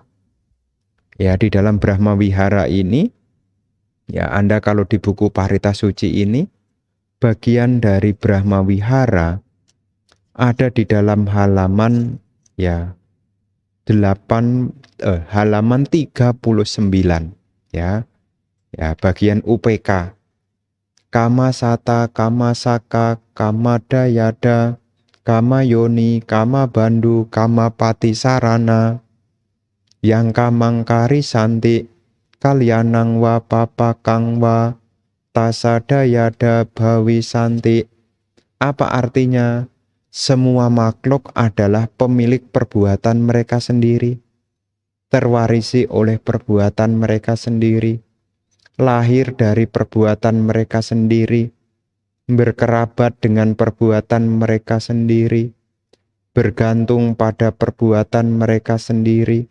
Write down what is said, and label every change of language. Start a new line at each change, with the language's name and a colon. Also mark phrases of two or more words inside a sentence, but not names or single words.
Indonesian: Ya, di dalam Brahma Wihara ini, ya Anda kalau di buku Parita Suci ini, bagian dari Brahma Wihara ada di dalam halaman ya halaman 39 ya. Ya, bagian UPK.
Pali: Kama sata, kama saka, kama dayada, kama yoni, kama bandu, kama pati sarana, yang kamangkari santi, kalyanang wa papakang wa, tasadayada bawi santi.
Indonesian: Apa artinya? Semua makhluk adalah pemilik perbuatan mereka sendiri, terwarisi oleh perbuatan mereka sendiri, lahir dari perbuatan mereka sendiri, berkerabat dengan perbuatan mereka sendiri, bergantung pada perbuatan mereka sendiri.